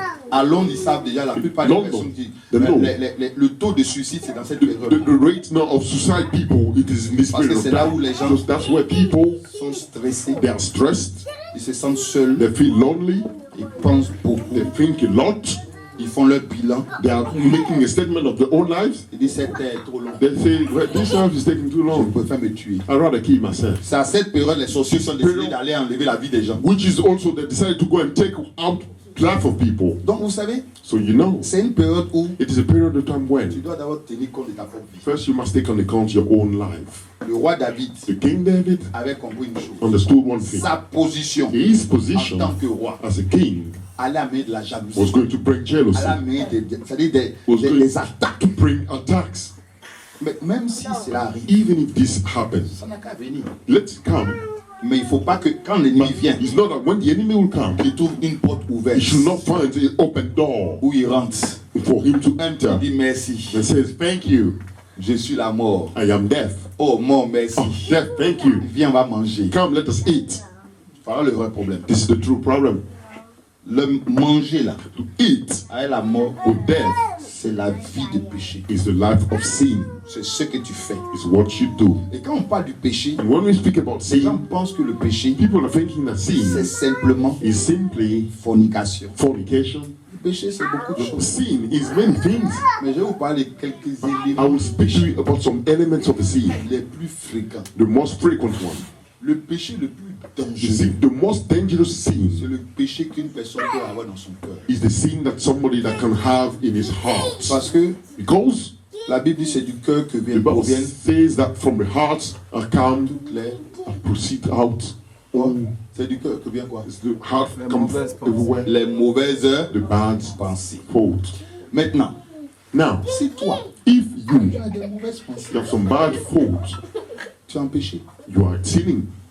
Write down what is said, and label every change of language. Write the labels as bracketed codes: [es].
[fr] À Londres, ils savent déjà, la plupart des [en] London. [fr] personnes qui. [en] The law. [fr] Le taux de suicide, c'est dans cette [en] The [fr] période. [en] rate now of suicide people, it is in this [fr] Parce que [en] period of [fr] c'est là où [en] time. [fr] les gens [en] Because that's where people, [fr] sont stressés, [en] they are stressed, [fr] ils se sentent seuls, [en] they feel lonely, [fr] ils pensent beaucoup, [en] they think a lot, [fr] ils font leur bilan. [en] they are making a statement of their own lives. [fr] Ils disent c'était trop long. [en] They say, well, this life is taking too [fr] Je [en] long. [fr] préfère me tuer. [en] I'd rather kill myself. [fr] C'est à cette période les sorciers sont décidés d'aller enlever la vie des gens. [en] Which is also they decided to go and take out life of people. [fr] Donc vous savez, [en] So you know, [fr] c'est une période où [en] it is a period of time [fr] tu [en] when [fr] dois d'abord tenir compte de ta propre vie. [en] first you must take on account your own life. [fr] Le roi David [en] The King David [fr] avait compris une chose. [en] understood one thing. [fr] Sa position [en] His [fr] en [en] position [fr] tant que roi [en] as a king [fr] allait amener de la [en] was [fr] jalousie. [en] going to bring jealousy, [fr] Allait amener c'est-à-dire [en] was going [fr] des attaques. [en] to bring attacks. [fr] Mais même si cela arrive, [en] Even if this happens, [fr] ça n'a qu'à venir. [en] let it come. [fr] Mais il ne faut pas que quand l'ennemi vient, [en] It's not that when the enemy will come, [fr] il trouve une porte [en] he [fr] ouverte [en] should not find an open door [fr] où il rentre. [en] for him to [fr] Il [en] enter [fr] dit merci. [en] and says, thank you, [fr] Je suis la mort. [en] I am death. [fr] Oh mort, merci. [en] Oh, death, thank you. [fr] Viens, on va manger. [en] Come, let us eat. [fr] Voilà le vrai problème. [en] This is the true problem. [fr] Le manger là, [en] To eat [fr] avec la mort, [en] with death [fr] c'est la vie de péché. [en] is the life of sin. [fr] C'est ce que tu fais. [en] It's what you do. [fr] Et quand on parle du péché, [en] And when we speak about [fr] les gens [en] sin, [fr] pensent que le péché, [en] people are thinking that [fr] c'est [en] sin [fr] simplement [en] is simply [fr] fornication. [en] fornication. [fr] Le péché, c'est beaucoup de choses. [en] Sin is many things. [fr] Mais je vais vous parler de quelques [en] I [fr] éléments [en] will speak to you about some elements of the sin, [fr] les plus fréquents. [en] the most frequent one. [fr] Le péché le plus [en] You [fr] dangereux, [en] see, the most dangerous [fr] c'est [en] sin [fr] le péché qu'une personne peut avoir dans son cœur. [en] is the sin that somebody that can have in his heart. [fr] Parce que [en] Because [fr] la Bible dit c'est du cœur que [en] the Bible [fr] proviennent [en] says that from the heart come [fr] toutes les... [en] and proceed out. [fr] C'est du cœur que vient quoi? [en] It's the heart [fr] Les [en] comes [fr] mauvaises pensées. [en] everywhere. [fr] Les mauvaises [en] The bad [fr] pensées. [en] thoughts. [fr] Maintenant, [en] Now, [fr] si toi, [en] if [fr] tu [en] you [fr] as des mauvaises pensées, [en] have some bad thoughts, [fr] tu es en péché. [en] you are sinning.